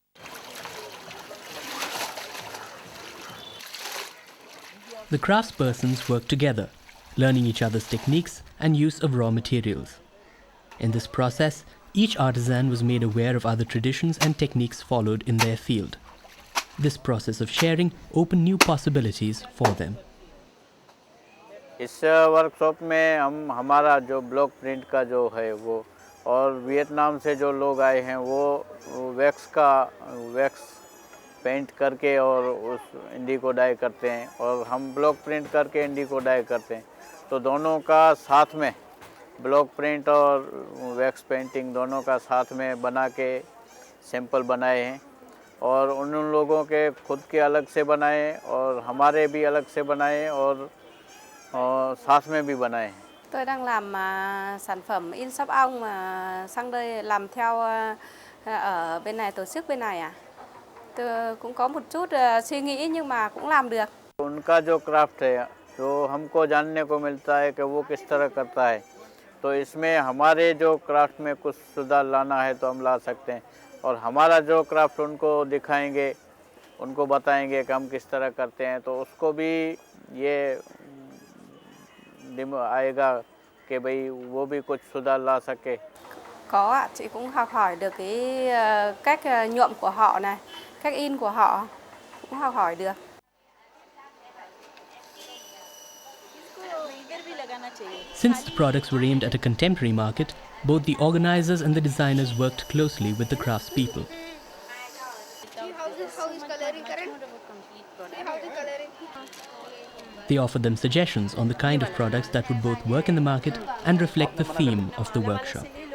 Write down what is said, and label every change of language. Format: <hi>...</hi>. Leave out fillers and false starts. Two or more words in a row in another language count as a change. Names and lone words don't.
<en>The craftspersons work together, learning each other's techniques and use of raw materials. In this process, each artisan was made aware of other traditions and techniques followed in their field. This process of sharing opened new possibilities for them.</en> <hi>इस वर्कशॉप में हमारा जो</hi> <en>block print</en> <hi>का जो है वो, और वियतनाम से जो लोग आए हैं वो</hi> <en>wax paint</en> <hi>करके और उस</hi> <en>indigo dye</en> <hi>करते हैं, और हम</hi> <en>block print</en> <hi>करके</hi> <en>indigo dye</en> <hi>करते हैं। तो दोनों का साथ में</hi> <en>block print</en> <hi>और</hi> <en>wax painting</en> <hi>दोनों का साथ में बना के सैंपल बनाए हैं, और उन लोगों के खुद के अलग से बनाए और हमारे भी अलग से बनाए और साथ में भी बनाए हैं।</hi> <vi>Tôi đang làm sản phẩm in sáp ong mà sang đây làm theo ở bên này, tổ chức bên này à? Tôi cũng có một chút suy nghĩ nhưng mà cũng làm được.</vi> <hi>उनका जो क्राफ्ट है जो हमको जानने को मिलता है कि वो किस तरह करता है, तो इसमें हमारे जो क्राफ्ट में कुछ सुधार लाना है तो हम ला सकते हैं, और हमारा जो क्राफ्ट उनको दिखाएंगे, उनको बताएंगे कि हम किस तरह करते हैं, तो उसको भी ये आएगा कि भाई वो भी कुछ सुधार ला सके।</hi> <vi>Có ạ, chị cũng học hỏi được cái cách nhuộm của họ này, cách in của họ cũng học hỏi được.</vi> <en>Since the products were aimed at a contemporary market, both the organizers and the designers worked closely with the craftspeople. They offered them suggestions on the kind of products that would both work in the market and reflect the theme of the workshop.</en>